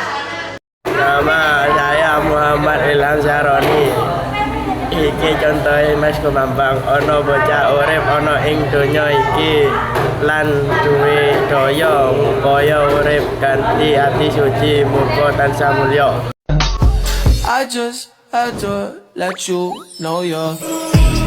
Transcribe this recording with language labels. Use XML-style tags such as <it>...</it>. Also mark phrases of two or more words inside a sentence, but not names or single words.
<id>Nama saya Muhammad Ilham Syaroni.</id> <jv>Iki contohe Mas Kumambang, ana bocah urip ana ing donya iki lan duwe daya upaya urip kanthi ati suci muga tansah mulya.</jv> <en>I just had to let you know you're.</en>